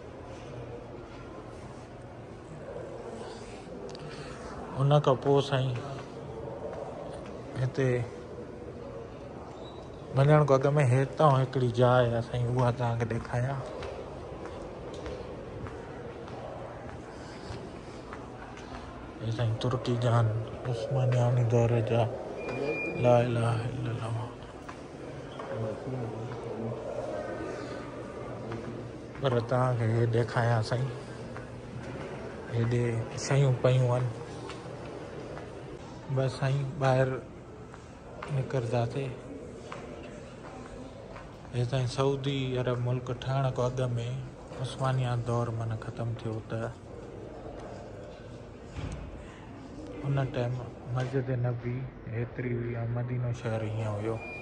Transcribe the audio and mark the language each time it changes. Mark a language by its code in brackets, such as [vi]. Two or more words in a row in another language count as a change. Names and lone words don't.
[sd] उन खां पोइ साईं हिते वञण खां अॻु में हितां हिकिड़ी जाइ आहे साईं, उहा तव्हांखे ॾेखारियां। हे साईं तुर्की जान उस्मानियानी दौर जा [ar] لا إله إلا الله. [sd] पर तव्हांखे हे ॾेखारियां साईं, हेॾे शयूं पयूं आहिनि। बसि साईं ॿाहिरि निकिरंदासीं। हे साईं सऊदी अरब मुल्क ठहण खां अॻु में उस्मानिया दौर माना ख़तमु थियो त उन टाइम मस्जिद नबी हेतिरी हुई ऐं मदीनो शहर हीअं हुयो।